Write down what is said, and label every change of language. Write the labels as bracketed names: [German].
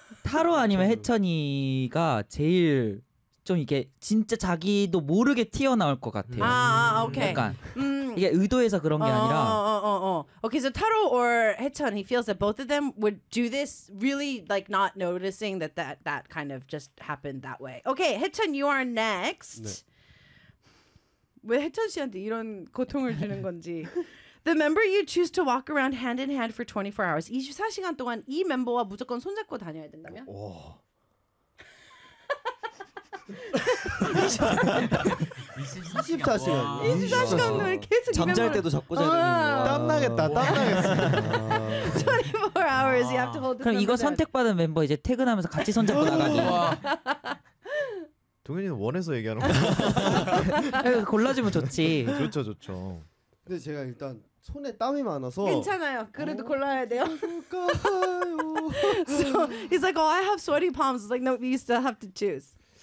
[Korean] 타로 아니면 혜천이가 제일 좀 이게 진짜 자기도 모르게 튀어나올 것 같아요. 아, 아 오케이. 약간 이게 의도해서 그런 게 아니라. [English] 오케이, so Taro or Haechan, he feels that both of them would do this really like not noticing that that kind of just happened that way. Okay, Haechan, you are next. [Korean] 네. 왜 Haechan 씨한테 이런 고통을 주는 건지. [English] The member you choose to walk around hand in hand for 24 hours. [Korean] 24시간 동안 이 멤버와 무조건 손잡고 다녀야 된다면? 오. 24시간 계속 잠잘 때도 잡고 자야 되는 땀 나겠다 땀 나겠어 [English] 24 hours you have to hold this [Korean] 그럼 이거 선택받은 멤버 이제 퇴근하면서 같이 손잡고 나가기 동현이는 원해서 얘기하는 거야 골라주면 좋지 좋죠 좋죠 근데 제가 일단 손에 땀이 많아서 괜찮아요 그래도 골라야 돼요 [English] So he's like oh I have sweaty palms it's like no you still have to choose